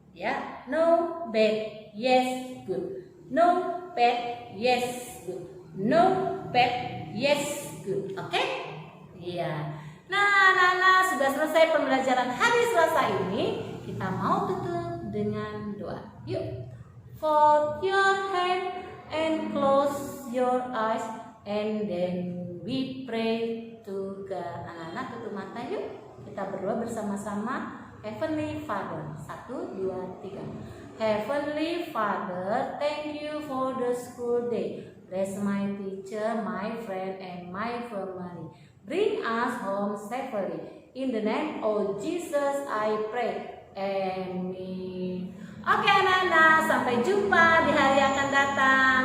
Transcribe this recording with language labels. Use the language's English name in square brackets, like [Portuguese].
[English] Ya. No bad, yes good. No bad, yes good. No bad, yes good. Oke? Iya. [Indonesian] Nah, anak-anak sudah selesai pembelajaran hari Selasa ini. Kita mau tutup dengan doa. Yuk. [English] Fold your hand and close your eyes and then we pray to God. [Indonesian] Anak-anak tutup mata yuk. Kita berdoa bersama-sama. [English] Heavenly Father. 1, 2, 3. Heavenly Father, thank you for the school day. Bless my teacher, my friend, and my family. Bring us home safely. In the name of Jesus I pray. [Indonesian] Amin. Oke anak-anak, sampai jumpa di hari yang akan datang.